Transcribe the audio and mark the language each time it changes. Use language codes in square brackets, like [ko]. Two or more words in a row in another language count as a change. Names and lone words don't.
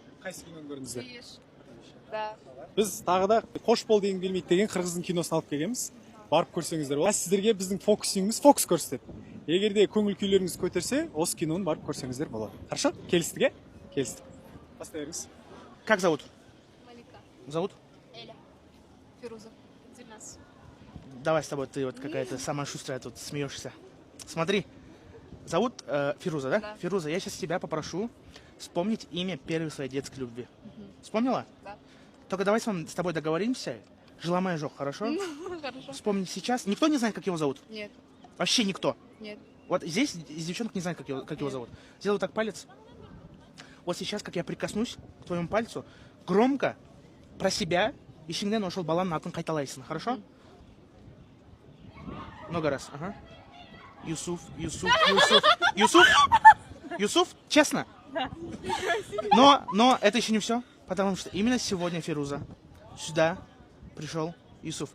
[kk] Қайсы киноны көрдіңіздер? Да. Біз тағы да қош бол деген келмейді деген қырғыздың киносын алып келгенбіз. Барып көрсеңіздер болады. Сіздерге біздің фокусингіміз фокус көрсетеді. Егер де көңіл күйлеріңіз көтерсе, осы киноны барып көрсеңіздер болады. Хорошо? Келістік, келістік. Бастай беріңіз. [ru] Как зовут? Малика. Зовут? Эля. Фируза. Дильназ. Давай с тобой, ты вот какая-то самая шустрая тут смеешься. Смотри, зовут Фируза, да? Да. Фируза, я сейчас тебя попрошу вспомнить имя первой своей детской любви. Вспомнила? Да. Только давай с тобой договоримся. Жила моя жок, хорошо? Хорошо. Вспомни сейчас. Никто не знает, как его зовут? Нет. Вообще никто. Нет. Вот здесь из девчонок не знают, как его зовут. Сделаю так палец. Вот сейчас, как я прикоснусь к твоему пальцу, громко про себя [ky] ішіңнен ошол баланың атын қайталайсың, [ru] хорошо? Много раз, ага. Юсуф. Юсуф, честно? Но это еще не все, потому что именно сегодня, Фируза, сюда пришел Юсуф.